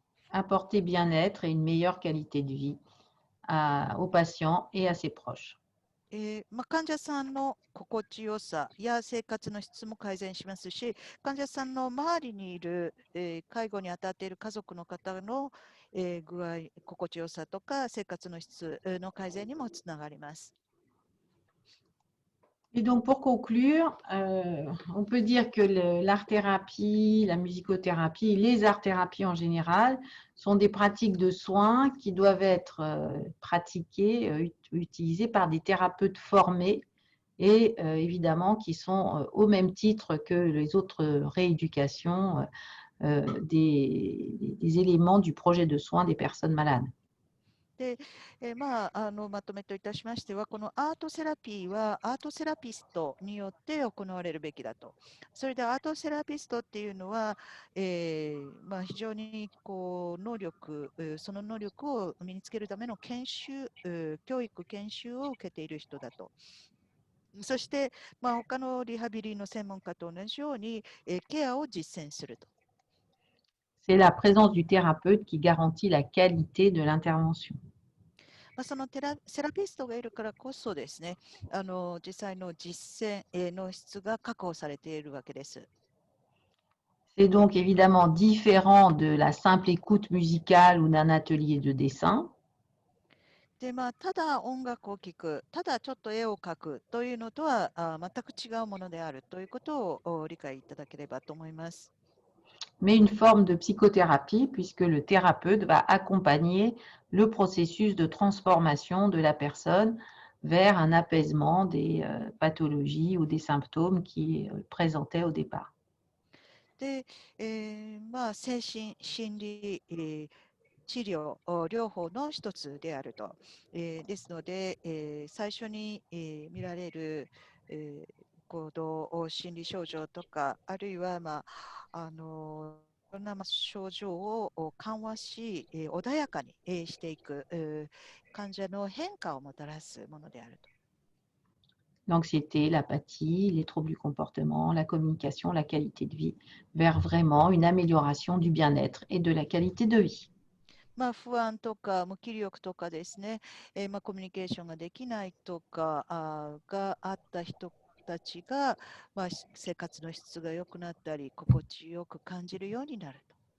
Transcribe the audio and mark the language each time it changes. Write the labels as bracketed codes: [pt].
[fr] Apporter bien-être et une meilleure qualité de vie aux patients et à ses proches. [ja] 患者さんの心地よさや生活の質も改善しますし、患者さんの周りにいる、介護に当たっている家族の方の、具合、心地よさとか生活の質の改善にもつながります。 [fr] Et donc, pour conclure, on peut dire que l'art-thérapie, la musicothérapie, les arts-thérapies en général sont des pratiques de soins qui doivent être pratiquées, utilisées par des thérapeutes formés et évidemment qui sont au même titre que les autres rééducations des éléments du projet de soins des personnes malades. [ja] で、まとめといたしましては、このアートセラピーはアートセラピストによって行われるべきだと。それでアートセラピストっていうのは、非常に能力、その能力を身につけるための研修、教育研修を受けている人だと。そして、他のリハビリの専門家と同じように、ケアを実践すると。 [fr] C'est la présence du thérapeute qui garantit la qualité de l'intervention. [ja] そのセラピストがいるからこそですね、実際の実践の質が確保されているわけです。 [fr] C'est donc évidemment différent de la simple écoute musicale ou d'un atelier de dessin. [ja] で、ただ音楽を聴く、ただちょっと絵を描くというのとは全く違うものであるということを理解いただければと思います。 [fr] Mais une forme de psychothérapie puisque le thérapeute va accompagner le processus de transformation de la personne vers un apaisement des pathologies ou des symptômes qui présentaient au départ. [ja] で、精神心理、治療、療法の一つであると。ですので、最初に、見られる、行動心理症状とか、あるいは、いろんな症状を緩和し、穏やかにしていく、患者の変化をもたらすものであると。 [fr] L'anxiété, l'apathie, les troubles du comportement, la communication, la qualité de vie, vers vraiment une amélioration du bien-être et de la qualité de vie. [ja] 不安とか無気力とかですね、コミュニケーションができないとかがあった人たちが、生活の質が良くなったり、心地よく感じるようになると。